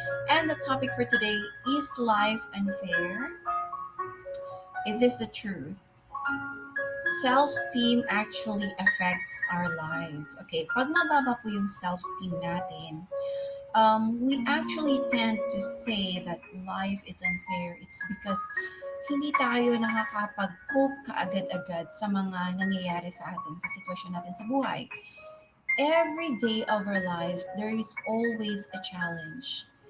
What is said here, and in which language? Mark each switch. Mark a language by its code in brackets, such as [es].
[en] And the topic for today, is life unfair? Is this the truth? Self-esteem actually affects our lives. Okay, [tl] pag mababa po yung self-esteem natin, [en] we actually tend to say that life is unfair. It's because [tl] hindi tayo nakakapag-cope kaagad-agad sa mga nangyayari sa atin, sa sitwasyon natin sa buhay. [en] Every day of our lives, there is always a challenge.